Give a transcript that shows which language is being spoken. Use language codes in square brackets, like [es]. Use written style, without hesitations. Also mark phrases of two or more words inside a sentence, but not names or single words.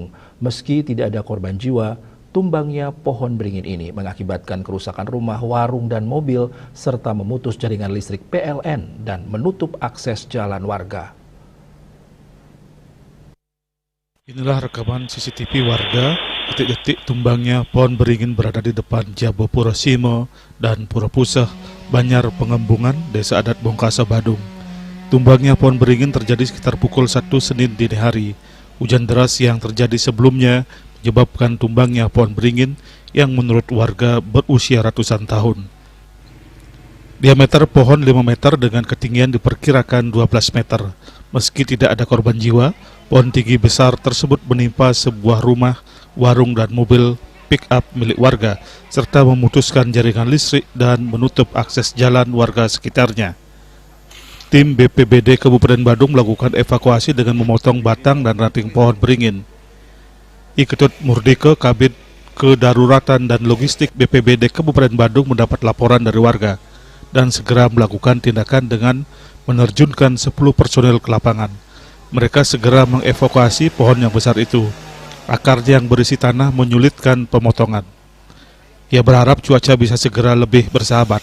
[id] Meski tidak ada korban jiwa, tumbangnya pohon beringin ini mengakibatkan kerusakan rumah, warung, dan mobil, serta memutus jaringan listrik PLN dan menutup akses jalan warga. Inilah rekaman CCTV warga detik-detik tumbangnya pohon beringin berada di depan Jabo Puro Simo dan Pura Puseh, Banjar Pengembungan, Desa Adat Bongkase, Badung. Tumbangnya pohon beringin terjadi sekitar pukul 1 Senin dini hari. Hujan deras yang terjadi sebelumnya menyebabkan tumbangnya pohon beringin yang menurut warga berusia ratusan tahun. Diameter pohon 5 meter dengan ketinggian diperkirakan 12 meter. Meski tidak ada korban jiwa, pohon tinggi besar tersebut menimpa sebuah rumah, warung, dan mobil pick-up milik warga, serta memutuskan jaringan listrik dan menutup akses jalan warga sekitarnya. Tim BPBD Kabupaten Badung melakukan evakuasi dengan memotong batang dan ranting pohon beringin. Iketut Murdike, Kabid Kedaruratan dan Logistik BPBD Kabupaten Badung mendapat laporan dari warga dan segera melakukan tindakan dengan menerjunkan 10 personel ke lapangan. Mereka segera mengevakuasi pohon yang besar itu. Akarnya yang berisi tanah menyulitkan pemotongan. Ia berharap cuaca bisa segera lebih bersahabat.